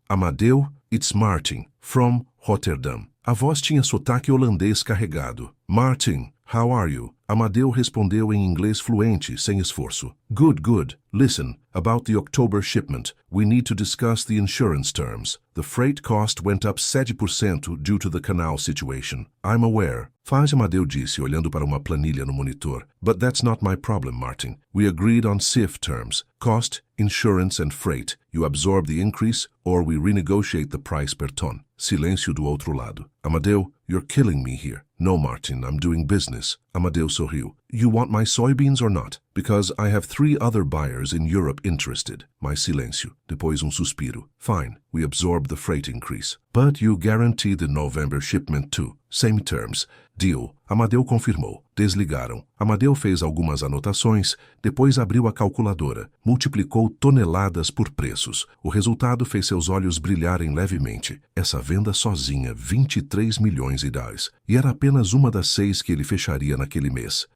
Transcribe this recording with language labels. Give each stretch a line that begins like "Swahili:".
English: Amadeu, it's Martin, from Rotterdam.
Portuguese: A voz tinha sotaque holandês carregado.
English: Martin, how are you?
Portuguese: Amadeu respondeu em inglês fluente, sem esforço.
English: Good, good. Listen, about the October shipment, we need to discuss the insurance terms. The freight cost went up 7% due to the canal situation. I'm aware.
Portuguese: Faz, Amadeu disse, olhando para uma planilha no monitor.
English: But that's not my problem, Martin. We agreed on CIF terms. Cost, insurance and freight. You absorb the increase or we renegotiate the price per ton.
Portuguese: Silêncio do outro lado.
English: Amadeu, you're killing me here. No, Martin, I'm doing business.
Portuguese: Amadeu sorriu.
English: You want my soybeans or not? Because I have 3 other buyers in Europe interested.
Portuguese: Mais silêncio. Depois suspiro.
English: Fine, we absorb the freight increase. But you guarantee the November shipment too. Same terms. Deal.
Portuguese: Amadeu confirmou. Desligaram. Amadeu fez algumas anotações, depois abriu a calculadora. Multiplicou toneladas por preços. O resultado fez seus olhos brilharem levemente. Essa venda sozinha, 23 milhões de reais. E era apenas uma das 6 que ele fecharia naquele mês.